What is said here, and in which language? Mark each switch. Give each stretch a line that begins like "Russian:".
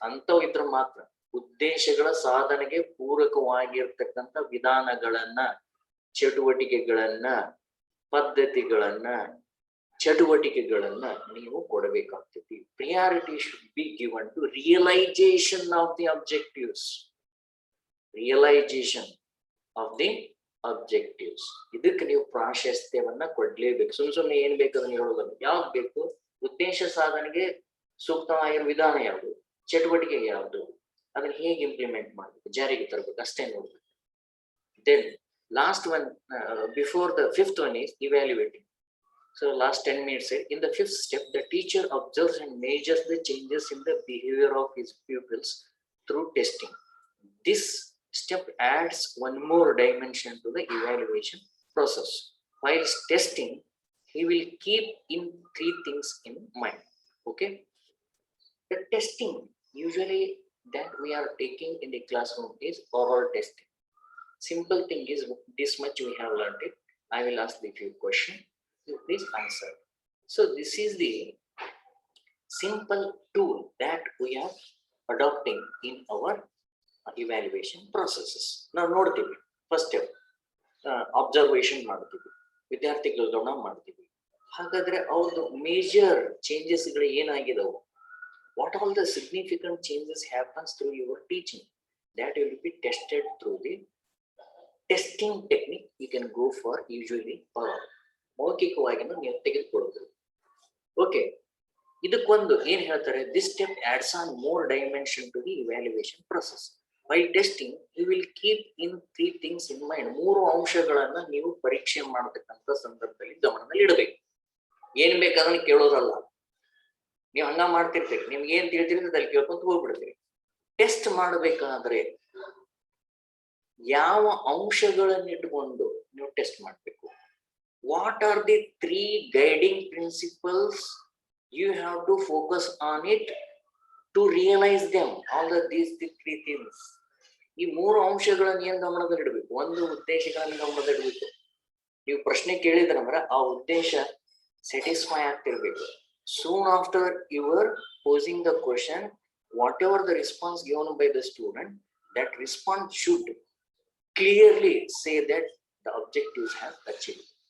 Kannada: ಅಂತವು ಇದ್ರ ಮಾತ್ರ ಉದ್ದೇಶಗಳ ಸಾಧನೆಗೆ ಪೂರಕವಾಗಿರ್ತಕ್ಕಂಥ ವಿಧಾನಗಳನ್ನ, ಚಟುವಟಿಕೆಗಳನ್ನ, ಪದ್ಧತಿಗಳನ್ನ, ಚಟುವಟಿಕೆಗಳನ್ನ ನೀವು ಕೊಡಬೇಕಾಗ್ತದೆ.
English: Priority should be given to realization of the objectives. Realization of the objectives.
Kannada: ಇದಕ್ಕೆ ನೀವು ಪ್ರಾಶಸ್ತ್ಯವನ್ನ ಕೊಡ್ಲೇಬೇಕು. ಸುಮ್ಮನೆ ಏನ್ ಬೇಕದನ್ನ ಹೇಳೋದಲ್ಲ. ಯಾವ್ದು ಬೇಕು? ಉದ್ದೇಶ ಸಾಧನೆಗೆ ಸೂಕ್ತವಾಗಿರೋ ವಿಧಾನ ಯಾವುದು, ಚಟುವಟಿಕೆ ಯಾವುದು, ಅದನ್ನ ಹೇಗೆ ಇಂಪ್ಲಿಮೆಂಟ್ ಮಾಡಬೇಕು, ಜಾರಿಗೆ ತರಬೇಕು, ಅಷ್ಟೇ ನೋಡ್ಬೇಕು.
English: Then last one, before the fifth one is evaluating. So last 10 minutes said, in the fifth step, the teacher observes and measures the changes in the behavior of his pupils through testing. This step adds one more dimension to the evaluation process. While testing, he will keep in three things in mind. Okay, the testing usually that we are taking in the classroom is oral testing. Simple thing is this much we have learned it. I will ask the few questions, you please answer. So this is the simple tool that we are adopting in our evaluation processes.
Kannada: ನಾವು ನೋಡ್ತೀವಿ, first step observation ಮಾಡ್ತೀವಿ, ವಿದ್ಯಾರ್ಥಿಗಳ ಗಮನ ಮಾಡ್ತೀವಿ. ಹಾಗಾದ್ರೆ ಅವ್ರದ್ದು major ಚೇಂಜಸ್ಗಳು ಏನಾಗಿದವು,
English: what all the significant changes happens through your teaching, that will be tested through the testing technique you can go for usually
Kannada: ಮೌಖಿಕವಾಗಿನೂ ನೀವು ತೆಗೆದುಕೊಳ್ಳಬಹುದು.
English: okay,
Kannada: ಇದಕ್ಕೊಂದು ಏನ್ ಹೇಳ್ತಾರೆ,
English: This step adds on more dimension to the evaluation process. By testing you will keep in 3 things in mind.
Kannada: 3 ಅಂಶಗಳನ್ನ ನೀವು ಪರೀಕ್ಷೆ ಮಾಡತಕ್ಕಂಥ ಸಂದರ್ಭದಲ್ಲಿ ಗಮನದಲ್ಲಿ ಇಡಬೇಕು. ಏನ್ ಬೇಕಾದ್ರೆ ಕೇಳೋದಲ್ಲ, ನೀವು ಹಂಗ ಮಾಡ್ತಿರ್ತೀರಿ, ನಿಮ್ಗೆ ಏನ್ ತಿಳಿತಿರ್ತದೆ ಅದ್ರಲ್ಲಿ ಕೇಳ್ಕೊಂತ ಹೋಗ್ಬಿಡ್ತೀರಿ. ಟೆಸ್ಟ್ ಮಾಡಬೇಕಾದ್ರೆ ಯಾವ ಅಂಶಗಳನ್ನ ಇಟ್ಕೊಂಡು ನೀವು ಟೆಸ್ಟ್ ಮಾಡಬೇಕು?
English: What are the 3 guiding principles you have to focus on it to realize them, all of these 3 things.
Kannada: ಈ 3 ಅಂಶಗಳನ್ನು ಏನ್ ಗಮನದಲ್ಲಿ ಇಡಬೇಕು? ಒಂದು ಉದ್ದೇಶಗಳನ್ನು ಗಮನದಲ್ಲಿ ಇಡಬೇಕು. ನೀವು ಪ್ರಶ್ನೆ ಕೇಳಿದ್ರಂದ್ರೆ ಆ ಉದ್ದೇಶ satisfy ಆಗ್ತಿರ್ಬೇಕು.
English: Soon after your posing the question, whatever the response given by the student, that response should clearly say that the objectives have achieved.